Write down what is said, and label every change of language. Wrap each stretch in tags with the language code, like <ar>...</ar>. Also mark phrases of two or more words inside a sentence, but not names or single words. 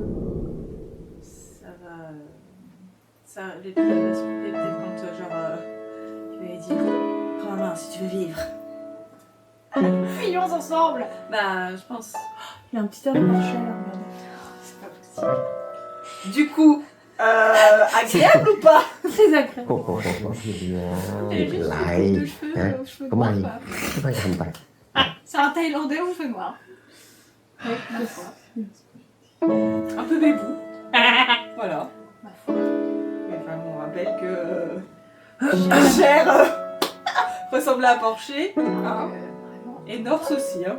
<fr>l'épisode va se couper peut-être quand, tu lui as dit « Prends ma main si tu veux vivre. » Fuyons ensemble. Bah, je pense. Il y a un petit air de marché, là, regardez. C'est pas possible. Du coup, agréable ou pas? Très agréable.</fr> <th>โอ้โหไม่เป็นไรนะก็ไม่ทำไป</th> <fr>C'est un Thaïlandais aux cheveux noirs. Ouais, ma foi. Un peu bébou. Voilà. Ma foi. Mais enfin, on rappelle que Cher ressemble à Porcher. Hein. Et Norse aussi. Hein.</fr>